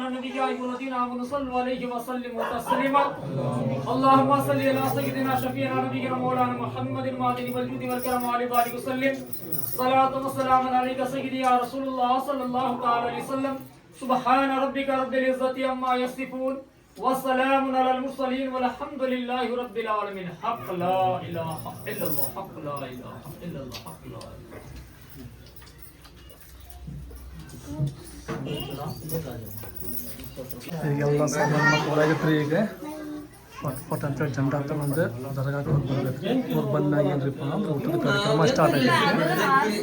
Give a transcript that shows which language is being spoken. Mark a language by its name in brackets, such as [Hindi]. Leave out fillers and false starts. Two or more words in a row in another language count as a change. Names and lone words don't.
[Arabic] النبي الذين آمنوا صلوا عليه وسلموا تسليما اللهم صل على سيدنا شفيعنا نبينا مولانا محمد المعدن والجود والكرم وعلى آله وسلم صلاة وسلام عليك سيدي يا رسول الله صلى الله تعالى عليه وسلم سبحان ربك رب العزة عما يصفون وسلام على المرسلين والحمد لله رب العالمين حق لا إله إلا الله حق لا إله إلا الله حق لا [Kannada] ಈಗೆಲ್ಲ ಸಾಮಾನು ಹೊರಗಿತ್ರಿ. ಈಗ ಪಟ್ ಪಟ್ ಅಂತೇಳಿ ಜಂಡ ತಗೊಂಡು ದರ್ಗಾಕ್ಕೆ ಹೋಗಿ ಬರ್ಬೇಕು. ಹೋಗಿ ಬಂದಾಗ ಏನ್ರಿಪ್ಪ ಅಂದ್ರೆ ಊಟದ ಕಾರ್ಯಕ್ರಮ ಸ್ಟಾರ್ಟ್ ಆಗೈತಿ.